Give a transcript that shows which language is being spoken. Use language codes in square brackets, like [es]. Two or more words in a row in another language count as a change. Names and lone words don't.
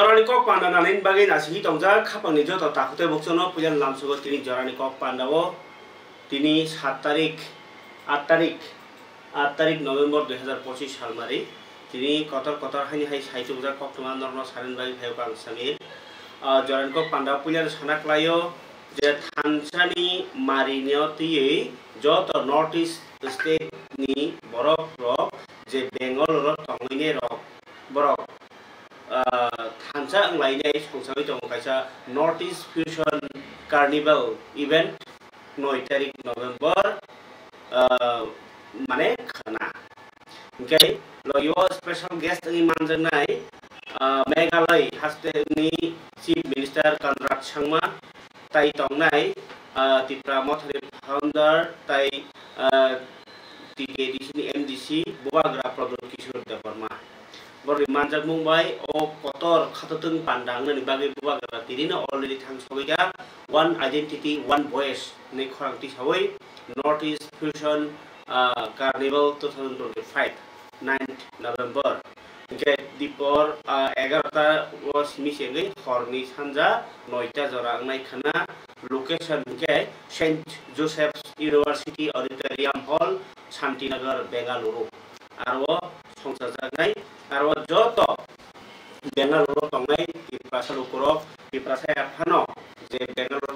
[trp] kok panda nalin bagi nasi tongja kapang ni joto takute boksono pujan lamsugo tini jorani kok pandawo tini 7 tarik 8 tarik November 2025 সাল মারি তিনি কতর হানি হাই সাইতো বুজা কক তোমা নরন সারেন বাই ভাইও কাং সামি jorani kok panda pujan sanak layo je thansani marineo tiye joto [en] north east state [trp] ni borok rok je bengal rok tongine rok borok thansa lainai sungsami tong kaisa north east fusion carnival event 9 tarik November mane khana okay lo yo [en] special guest [trp] ni manjanai Meghalaya haste ni [en] chief minister [trp] Conrad Sangma tai tongnai Tipra Mothari founder tai TKDC ni MDC Buagra Pradot Kishore Devarma bori manjak mumbai o kotor khatatun pandang ni bagi Buagra tirina already thangsobiga [en] one identity one voice [trp] ni khorangti sawai North East Fusion Carnival 2025 9th November okay dipor 11ta was misenge khorni sanja 9ta jorang nai khana location ke St Joseph's University Auditorium Hall Shantinagar Bengaluru aro songsajanai aro joto Bengaluru tongnai Tiprasa lukurok Tiprasa phano je Bengaluru